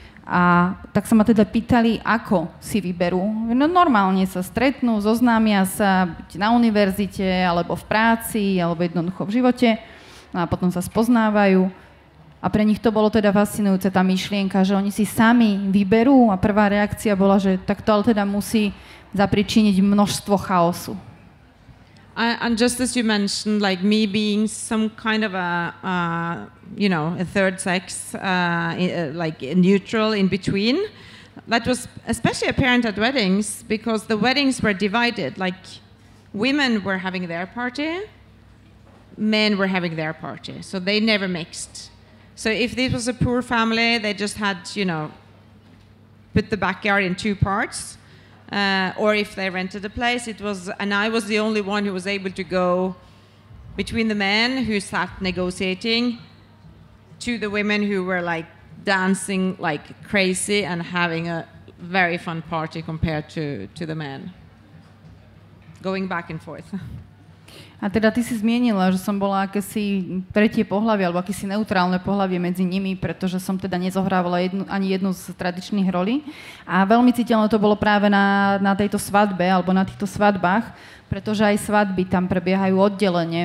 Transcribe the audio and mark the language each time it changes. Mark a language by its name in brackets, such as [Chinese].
[Slovak] A tak sa ma teda pýtali, ako si vyberú. No normálne sa stretnú, zoznámia sa na univerzite, alebo v práci, alebo jednoducho v živote. A potom sa spoznávajú. A pre nich to bolo teda fascinujúce, tá myšlienka, že oni si sami vyberú a prvá reakcia bola, že tak to ale teda musí zapričiniť množstvo chaosu. [English] And just as you mentioned, like me being some kind of a third sex, like neutral in between, that was especially apparent at weddings because the weddings were divided. Like women were having their party, men were having their party, so they never mixed. So if this was a poor family, they just had, put the backyard in two parts. Or if they rented a place, and I was the only one who was able to go between the men who sat negotiating to the women who were like dancing like crazy and having a very fun party compared to the men. Going back and forth. [Slovak] A teda ty si zmienila, že som bola akési tretie pohlavie, alebo akési neutrálne pohlavie medzi nimi, pretože som teda nezohrávala ani jednu z tradičných rolí. A veľmi citeľné to bolo práve na tejto svadbe, alebo na týchto svadbách, pretože aj svadby tam prebiehajú oddelenie.